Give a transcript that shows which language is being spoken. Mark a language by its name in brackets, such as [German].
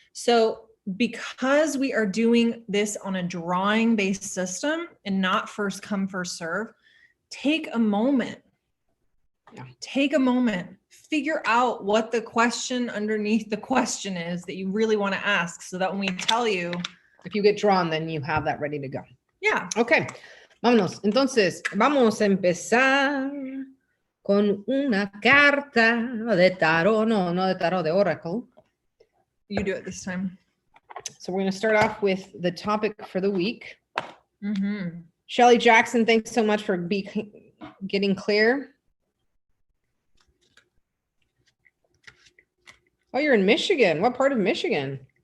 [English] So because we are doing this on a drawing based system and not first come, first serve, take a moment. Yeah. Take a moment, figure out what the question underneath the question is that you really want to ask, so that when we tell you, if you get drawn, then you have that ready to go. Yeah. [Spanish] Okay. Vámonos. Entonces, vamos a empezar con una carta de tarot. No de tarot, de oracle. [English] You do it this time. So we're going to start off with the topic for the week. Shelly Jackson, thanks so much for getting clear. Oh, you're in Michigan. What part of Michigan?